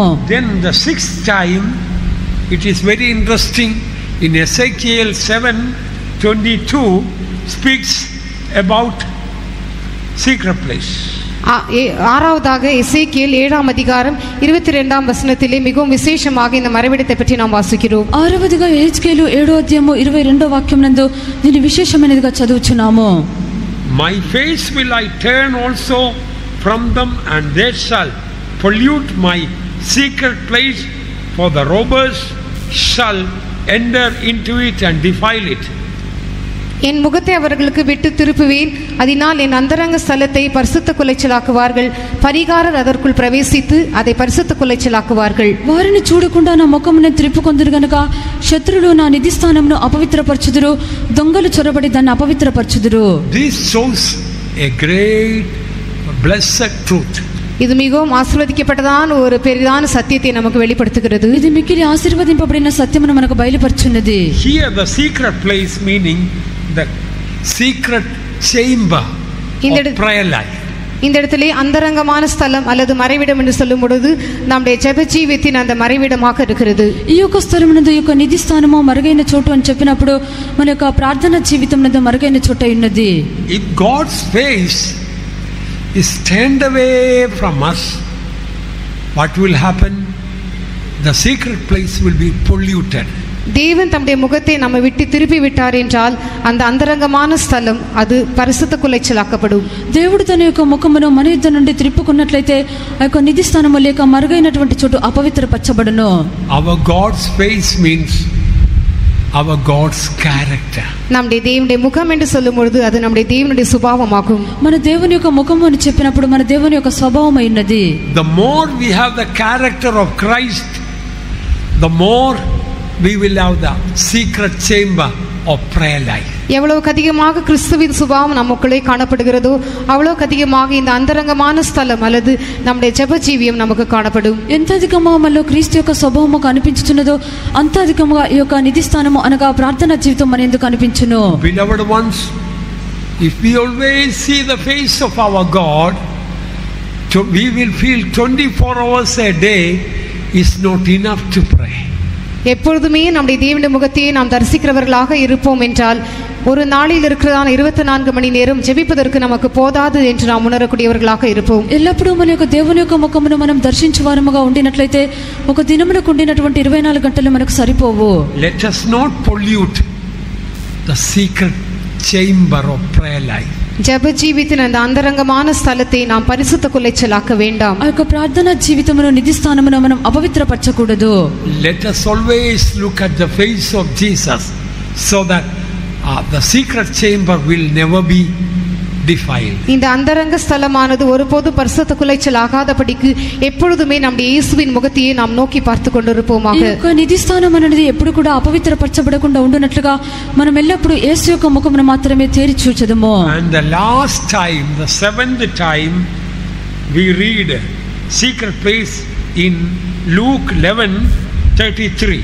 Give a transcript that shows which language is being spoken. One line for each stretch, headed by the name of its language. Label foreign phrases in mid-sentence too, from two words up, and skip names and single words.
English: Then the sixth time, it is very interesting, in Ezekiel 7:22 speaks about secret place.
Tamil: ஆறாவதாக எசேக்கியேல் 7ஆம் அதிகாரம் 22ஆம் வசனத்திலே மிகவும் விசேஷமாக இந்த மறைவிடத்தை பற்றி நாம் வாசிக்கிறோம்.
Telugu: ఆరవదిగా ఎహెజ్కేలు 7వ అధ్యాయము 22వ వాక్యం నందు దీని విశేషమైనదిగా చదువుచున్నాము.
English: My face will I turn also from them, and they shall pollute my secret place, for the robbers shall enter into it and defile it.
Tamil: என் முகத்தை அவர்களுக்கு விட்டு திருப்புவேன், அதனால் என் அந்தரங்க ஸ்தலத்தை பரிசுத்த குலைச்சலாக்குவார்கள், பரிகாரர் அதற்குள் பிரவேசித்து அதை பரிசுத்த குலைச்சலாக்குவார்கள்.
Telugu: వారిని చూడకుండా నా ముఖమును త్రిప్పుకొందురు గనుక శత్రులు నా నిధి స్థానమును అపవిత్రపరచుదురు, దొంగలు చొరబడి దాన్ని అపవిత్రపరచుదురు.
English: This shows a great blessed truth.
Tamil: இது மிகவும் ஆசீர்வதிக்கப்பட்டதான ஒரு பெரிதான சத்தியத்தை நமக்கு வெளிப்படுத்துகிறது.
Telugu: ఇది మిక్కిలి ఆశీర్వదింపబడిన సత్యమును మనకు బయలుపరచున్నది.
English: Here the secret place meaning the secret chamber of prayer life.
Tamil: இந்த இடத்திலே அந்தரங்கமான ஸ்தலம் அல்லது மறைவிடம் என்று சொல்லும் பொழுது நம்முடைய ஜெப ஜீவியத்தின் அந்த மறைவிடமாக இருக்கிறது.
Telugu: ఈ యొక్క స్థలం నందు ఈ యొక్క నిధి స్థానము మరుగైన చోటు అని చెప్పినప్పుడు మన యొక్క ప్రార్థన జీవితం నందు మరుగైన చోట ఉన్నది.
English: If God's face is turned away from us, what will happen? The secret place will be polluted.
Tamil: தேவன் தம்முடைய முகத்தை நம்ம விட்டு திருப்பி விட்டார் என்றால் அந்த அந்தரங்கமான ஸ்தலம் அது பரிசுத்த குலைச்சலாக்கப்படும்.
Telugu: దేవుడు తన యొక్క ముఖమును మన యుద్ధ నుండి త్రిప్పుకున్నట్లయితే ఆ యొక్క నిధి స్థానము లేక మరుగైనటువంటి చోటు అపవిత్రపరచబడును.
English: Our God's face means our God's character.
Tamil: நம்முடைய தேவனுடைய முகம் என்று சொல்லும் பொழுது அது நம்முடைய தேவனுடைய சுபாவமாகும்.
Telugu: మన దేవుని యొక్క ముఖము అని చెప్పినప్పుడు మన దేవుని యొక్క స్వభావం అయినది.
English: The more we have the character of Christ, the more we will have the secret chamber of prayer life.
Tamil: எவ்வளவுக்கு அதிகமாக கிறிஸ்துவின் சுபாவம் நமக்குள்ளே காணப்படுகிறதோ அவ்வளவுக்கு அதிகமாக இந்த அந்தரங்கமான ஸ்தலம் அல்லது நம்முடைய ஜெப ஜீவியம் நமக்கு காணப்படும்.
Telugu: ఎంత అధికంగా మనలో క్రీస్తు యొక్క స్వభావము కనిపించుచున్నదో అంత అధికంగా ఈ యొక్క నిధి స్థానము అనగా ప్రార్థనా జీవితం మన యందు కనిపించును.
English: Beloved ones, if we always see the face of our God, we will feel 24 hours a day is not enough to pray.
Tamil: எப்பொழுதுமே நம்முடைய தேவனுடைய முகத்தையே நாம் தரிசிக்கிறவர்களாக இருப்போம் என்றால் ஒரு நாளில் இருக்கிறதான 24 மணி நேரம் ஜெபிப்பதற்கு நமக்கு போதாது என்று நாம் உணரக்கூடியவர்களாக இருப்போம்.
Telugu: ఎల్లప్పుడూ మన యొక్క దేవుని యొక్క ముఖమును మనం దర్శించువారముగా ఉండినట్లయితే ఒక దినమునకు ఉండినటువంటి 24 గంటలు మనకు సరిపోవు.
English: Let us not pollute the secret chamber of prayer life.
Tamil: ஜெப ஜீவித்தின் அந்த அந்தரங்கமான ஸ்தலத்தை நாம் பரிசுத்த குலைச்சலாக்க வேண்டாம்.
Telugu: ఆ యొక్క ప్రార్థనా జీవితమును నిధి స్థానమును మనం అపవిత్రపరచకూడదు.
English: Let us always look at the face of Jesus so that the secret chamber will never be defiled.
Tamil: இந்த அந்தரங்க ஸ்தலமானது ஒருபோது பரிசுத்த குலைச்சல் ஆகாதபடிக்கு எப்பொழுதுமே நம்முடைய இயேசுவின் முகத்தையே நாம் நோக்கி பார்த்து கொண்டிருப்போமாக.
Telugu: ఈ యొక్క నిధి స్థానం అనేది ఎప్పుడు కూడా అపవిత్రపరచబడకుండా ఉండునట్లుగా మనం ఎల్లప్పుడూ యేసు యొక్క ముఖమును మాత్రమే తేరి చూచెదము.
English: And the last time, the seventh time, we read secret place in Luke 11:33.